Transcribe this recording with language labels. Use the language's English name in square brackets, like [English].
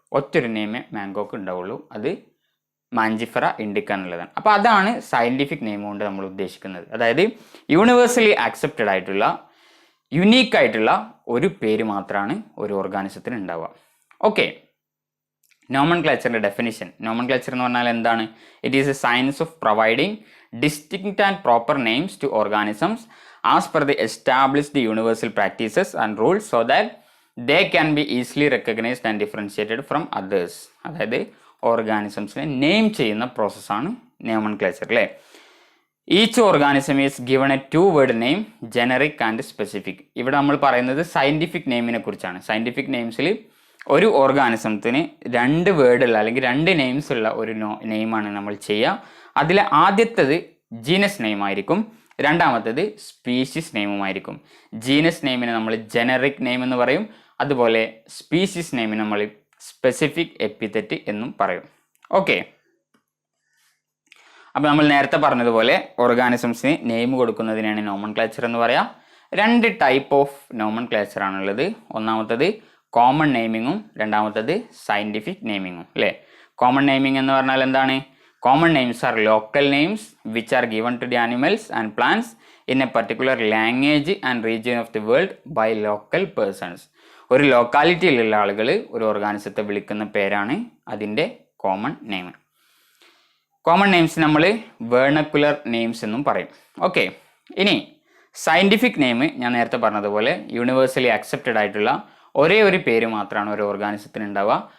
[Malayalam] ഒറ്റൊരു നെയിമേ മാംഗോക്ക് ഉണ്ടാവുള്ളൂ, അത് മാഞ്ചിഫെറ ഇൻഡിക്ക എന്നുള്ളതാണ്. അപ്പോൾ അതാണ് സയൻറ്റിഫിക് നെയിം കൊണ്ട് നമ്മൾ ഉദ്ദേശിക്കുന്നത്. അതായത് യൂണിവേഴ്സലി ആക്സെപ്റ്റഡ് ആയിട്ടുള്ള യുണീക്കായിട്ടുള്ള ഒരു പേര് മാത്രമാണ് ഒരു ഓർഗാനിസത്തിന് ഉണ്ടാവുക. Okay, നോമൻക്ലേച്ചറിൻ്റെ definition. നോമൻക്ലേച്ചർ എന്ന് പറഞ്ഞാൽ എന്താണ്? [English] It is a science of providing distinct and proper names to organisms as per the established universal practices and rules so that they can be easily recognized and differentiated from others. [Malayalam] അതായത് ഓർഗാനിസംസിനെ name ചെയ്യുന്ന പ്രോസസ്സാണ് nomenclature അല്ലേ? [English] Each organism is given a 2-word name, generic and specific. [Malayalam] ഇവിടെ നമ്മൾ പറയുന്നത് scientific നെയിമിനെ കുറിച്ചാണ്. Scientific നെയിംസിൽ ഒരു ഓർഗാനിസത്തിന് 2 വേർഡുള്ള അല്ലെങ്കിൽ 2 നെയിംസ് ഉള്ള ഒരു നെയിമാണ് നമ്മൾ ചെയ്യുക. അതിൽ ആദ്യത്തേത് ജീനസ് നെയിം ആയിരിക്കും, രണ്ടാമത്തേത് സ്പീഷീസ് നെയിമുമായിരിക്കും. ജീനസ് നെയിമിനെ നമ്മൾ ജനറിക് നെയിം എന്ന് പറയും, അതുപോലെ സ്പീഷീസ് നെയിമിന് നമ്മൾ സ്പെസിഫിക് എപ്പിതെറ്റ് എന്നും പറയും. ഓക്കെ, അപ്പോൾ നമ്മൾ നേരത്തെ പറഞ്ഞതുപോലെ ഓർഗാനിസംസിന് നെയിം കൊടുക്കുന്നതിനാണ് നോമൻക്ലേച്ചർ എന്ന് പറയാം. [English] 2 type of nomenclature [Malayalam] ആണുള്ളത്. ഒന്നാമത്തേത് കോമൺ നെയിമിങ്ങും രണ്ടാമത്തേത് സയൻറ്റിഫിക് നെയിമിങ്ങും അല്ലേ? കോമൺ നെയിമിംഗ് എന്ന് പറഞ്ഞാൽ എന്താണ്? [English] Common names are local names which are given to the animals and plants in a particular language and region of the world by local persons. [Malayalam] ഒരു ലോക്കാലിറ്റിയിലുള്ള ആളുകൾ ഒരു ഓർഗാനിസത്തെ വിളിക്കുന്ന പേരാണ് അതിൻ്റെ കോമൺ നെയിം. കോമൺ നെയിംസ് നമ്മൾ വേർണക്കുലർ നെയിംസ് എന്നും പറയും. ഓക്കെ, ഇനി സയൻറ്റിഫിക് നെയിം ഞാൻ നേരത്തെ പറഞ്ഞതുപോലെ യൂണിവേഴ്സലി അക്സെപ്റ്റഡ് ആയിട്ടുള്ള ഒരേ ഒരു പേര് മാത്രമാണ് ഒരു ഓർഗാനിസത്തിന് ഉണ്ടാവുക.